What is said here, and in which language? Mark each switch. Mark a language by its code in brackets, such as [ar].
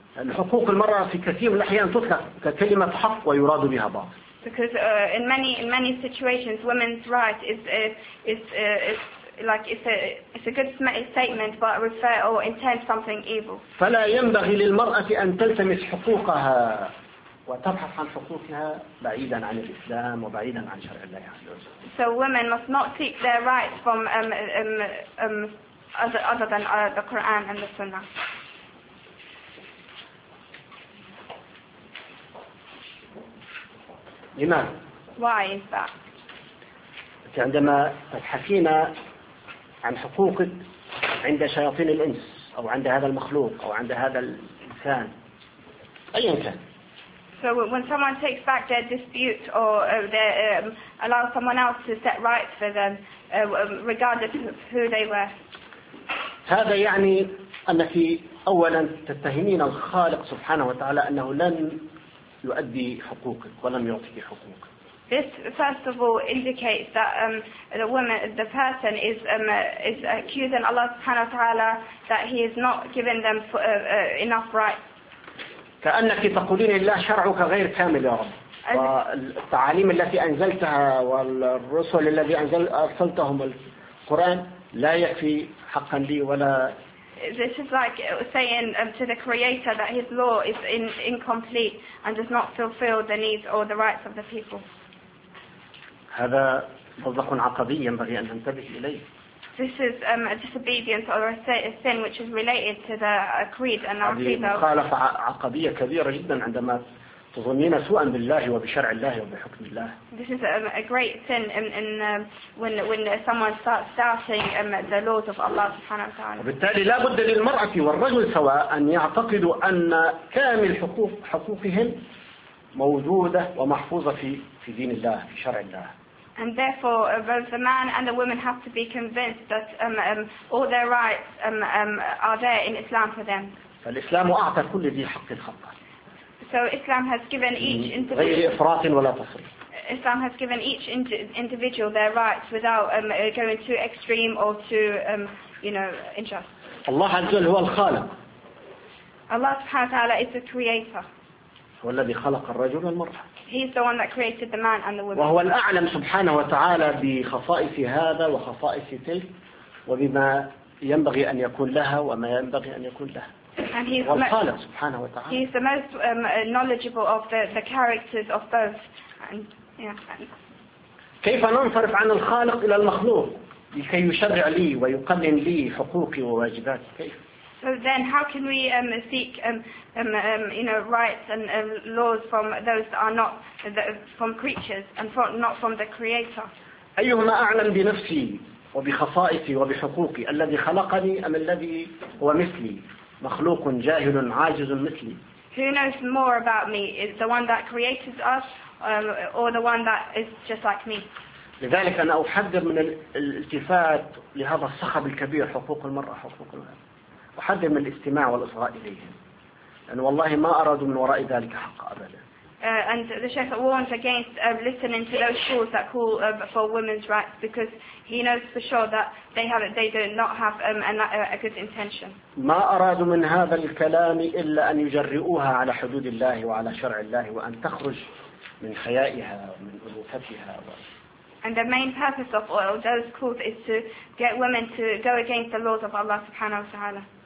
[en] Because in many situations, women's right is a good statement, but refer or intend something evil. [ar] فلا ينبغي للمرأة أن تلتمس حقوقها وتبحث عن حقوقها بعيدا عن الإسلام وبعيدا عن شرع الله عز وجل. [en] So women must not seek their rights from other than the Quran and the Sunnah. [ar] إيمان. [en] Why is that? [ar] عندما تبحثين عن حقوقك عند شياطين الإنس أو عند هذا المخلوق أو عند هذا الإنسان أي إنسان. [en] So when someone takes back their dispute or they allow someone else to set right for them, regardless of who they were. [ar] هذا يعني أنك أولا تتهمين الخالق سبحانه وتعالى أنه لن يؤدي حقوقك ولم يعطيك حقوقك. [en] This first of all indicates that the person is accusing Allah [ar] subhanahu wa ta'ala [en] that he is not giving them enough rights. [ar] كأنك تقولين لله شرعك غير كامل يا رب. والتعاليم التي أنزلتها والرسل الذي أرسلتهم القرآن لا يكفي حقا لي ولا. [en] This is like saying to the Creator that his law is incomplete and does not fulfill the needs or the rights of the people. [ar] هذا صدق عقبي ينبغي أن ننتبه إليه. [en] This is a disobedience or a sin which is related to the creed and our creed. [ar] هذه مخالفة عقبية كبيرة جدا عندما تظنين سوءا بالله وبشرع الله وبحكم الله. [en] This is a great sin when someone starts doubting the laws of Allah [ar] سبحانه وتعالى. وبالتالي لا بد للمرأة والرجل سواء أن يعتقدوا أن كامل حقوقهم موجودة ومحفوظة في دين الله في شرع الله. [en] And therefore, both the man and the woman have to be convinced that all their rights are there in Islam for them. [ar] فالإسلام أعطى كل ذي حق حقه. [en] So Islam has given each [ar] individual. غير إفراط ولا تفريط. [en] Islam has given each individual their rights without going too extreme or too unjust. [ar] الله عز وجل هو الخالق. [en] Allah [ar] سبحانه وتعالى [en] is the creator. [ar] هو الذي خلق الرجل والمرأة. [en] He is the one that created the man and the woman. [ar] وهو الأعلم سبحانه وتعالى بخصائص هذا وخصائص تلك وبما ينبغي أن يكون لها وما ينبغي أن يكون له. [en] And he's [ar] والخالق سبحانه وتعالى. [en] He is the most knowledgeable of the characters of both. And, [ar] كيف ننصرف عن الخالق إلى المخلوق لكي يشرع لي ويقنن لي حقوقي وواجباتي كيف؟ [en] So then, how can we seek, rights and laws from those that are not from creatures and not from the Creator? [ar] أيهما أعلم بنفسي وبخصائصي وبحقوقي الذي خلقني أم الذي هو مثلي مخلوق جاهل عاجز مثلي؟ [en] Who knows more about me, is the one that created us, or the one that is just like me? [ar] لذلك أنا أحذر من الالتفات لهذا الصخب الكبير حقوق المرأة حقوق الإنسان. أحذر من الاستماع والإصغاء إليهم لأن والله ما أرادوا من وراء ذلك حق أبدا. [en] And the Sheikh warns against listening to those calls that call for women's rights because he knows for sure that they do not have a good intention. [ar] ما أرادوا من هذا الكلام إلا أن يجرؤوها على حدود الله وعلى شرع الله وأن تخرج من حيائها ومن ألوفتها. [en] And the main purpose of all those calls is to get women to go against the laws of Allah [ar] subhanahu wa ta'ala.